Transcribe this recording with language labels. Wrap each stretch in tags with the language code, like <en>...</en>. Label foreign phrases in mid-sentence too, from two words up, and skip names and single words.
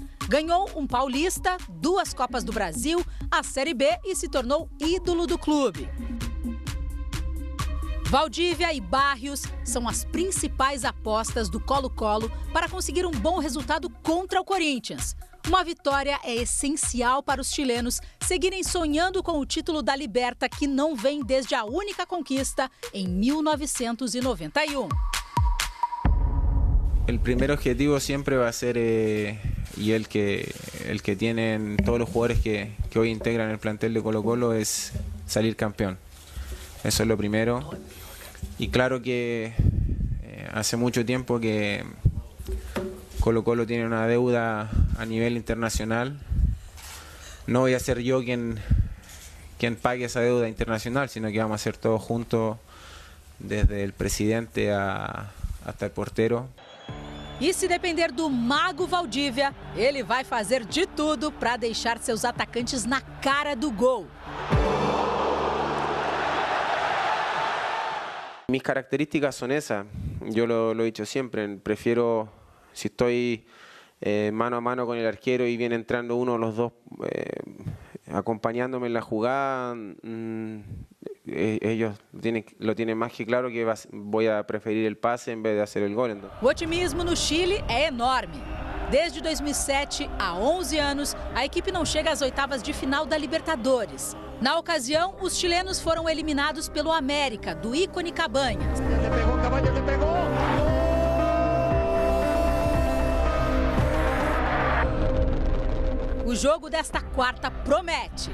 <pt>Ganhou um Paulista, 2 Copas do Brasil, a Série B e se tornou ídolo do clube. Valdívia e Barrios são as principais apostas do Colo-Colo para conseguir um bom resultado contra o Corinthians. Uma vitória é essencial para os chilenos seguirem sonhando com o título da Liberta, que não vem desde a única conquista em 1991.</pt> <es>El primer objetivo siempre va a ser, y el que tienen todos los jugadores que hoy integran el plantel de Colo-Colo, es salir campeón. Eso es lo primero. Y claro que hace mucho tiempo que Colo-Colo tiene una deuda a nivel internacional. No voy a ser yo quien pague esa deuda internacional, sino que vamos a hacer todos juntos, desde el presidente hasta el portero.</es> <pt>E se depender do mago Valdívia, ele vai fazer de tudo para deixar seus atacantes na cara do gol.</pt> <es>Mis características son esas, yo lo he dicho siempre, prefiero, si estoy mano a mano con el arquero y viene entrando uno o los dos acompañándome en la jugada, ellos lo tienen más que claro que voy a preferir el pase en vez de hacer el gol. Entonces.</es> <pt>O otimismo no Chile é enorme. Desde 2007, há 11 anos, a equipe não chega às oitavas de final da Libertadores. Na ocasião, os chilenos foram eliminados pelo América, do ícone Cabanhas. Cabanhas pegou! O jogo desta quarta promete.</pt>